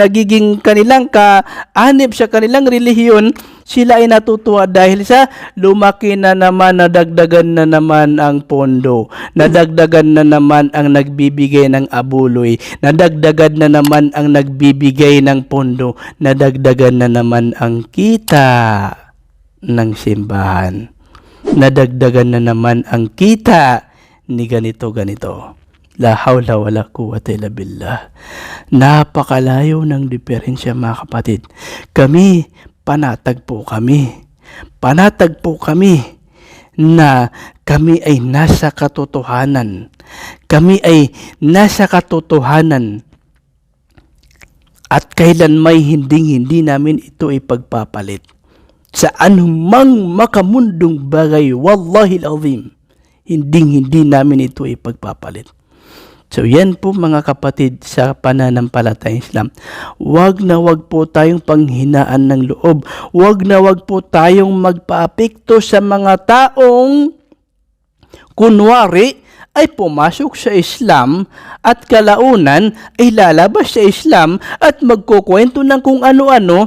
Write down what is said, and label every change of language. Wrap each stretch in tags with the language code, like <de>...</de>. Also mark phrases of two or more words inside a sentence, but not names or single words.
<tl>nagiging kanilang kaanib sa kanilang relihiyon, sila ay natutuwa dahil sa lumaki na naman, nadagdagan na naman ang pondo, nadagdagan na naman ang nagbibigay ng abuloy, nadagdagan na naman ang nagbibigay ng pondo, nadagdagan na naman ang kita ng simbahan, nadagdagan na naman ang kita ni ganito.</tl> <ar>لا حول ولا قوة إلا بالله.</ar> <tl>Napakalayo ng diferensya, mga kapatid. Panatag po kami na kami ay nasa katotohanan. Kami ay nasa katotohanan at kailan may hindi namin ito ipagpapalit. Sa anumang makamundong bagay,</tl> <ar>والله العظيم,</ar> <tl>hindi namin ito ipagpapalit. So yan po mga kapatid sa pananampalatayang Islam. Wag po tayong panghinaan ng loob. Wag po tayong magpaapekto sa mga taong kunwari ay pumasok sa Islam at kalaunan ay lalabas sa Islam at magkukwento ng kung ano-ano.</tl>